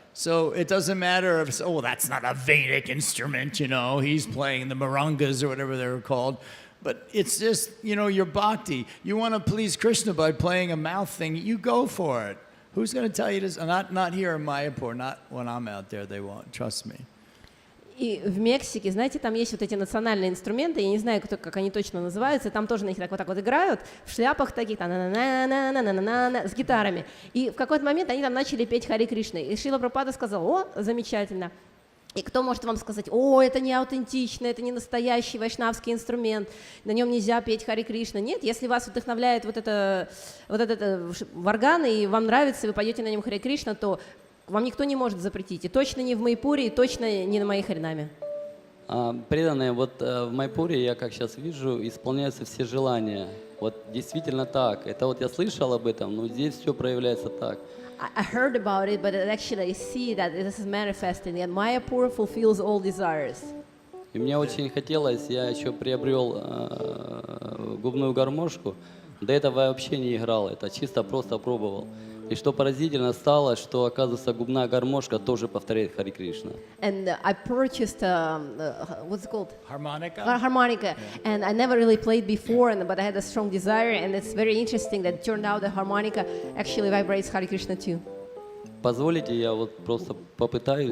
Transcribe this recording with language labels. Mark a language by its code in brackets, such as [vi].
[en] So it doesn't matter if, that's not a Vedic instrument, he's playing the marangas or whatever they were called. But it's just, your bhakti. You want to please Krishna by playing a mouth thing, you go for it. Who's going to tell you this? Not here in Mayapur, not when I'm out there, they won't, trust me. [ru] И в Мексике, знаете, там есть вот эти национальные инструменты, я не знаю, как они точно называются, там тоже на них вот так вот играют, в шляпах таких, с гитарами. И в какой-то момент они там начали петь Хари Кришны. И Шрила Прабхупада сказал, замечательно. И кто может вам сказать, это не аутентично, это не настоящий вайшнавский инструмент, на нем нельзя петь Хари Кришна. Нет, если вас вдохновляет вот это варган, и вам нравится, вы поете на нем Хари Кришна, то вам никто не может запретить. И точно не в Майапуре, и точно не на моей харинаме. Преданные, в Майапуре, я как сейчас вижу, исполняются все желания. Вот действительно так. Это я слышал об этом, но здесь все проявляется так. [en] I heard about it, but actually I see that this is manifesting, and Mayapur fulfills all desires. [ru] И мне очень хотелось, я еще приобрел губную гармошку. До этого я вообще не играл, это чисто просто пробовал. И что поразительно стало, что, оказывается, губная гармошка тоже повторяет Хари Кришна. [en] And I purchased, what's it called? Harmonica? Harmonica. And I never really played before, but I had a strong desire, and it's very interesting that it turned out the harmonica actually vibrates Hare Krishna too. [ru] Позволите, я просто попытаюсь.